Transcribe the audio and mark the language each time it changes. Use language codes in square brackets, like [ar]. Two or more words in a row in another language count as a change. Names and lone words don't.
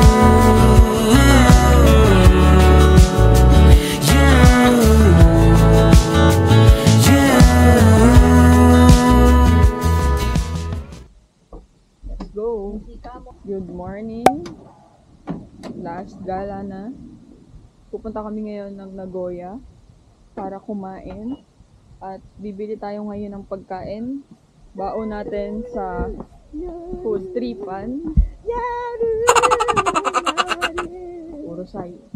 [en] Let's go! Good morning! [tl] Last gala na. Pupunta kami ngayon ng Nagoya para kumain. At bibili tayo ngayon ng pagkain. Baon natin sa food tripan. Puro say.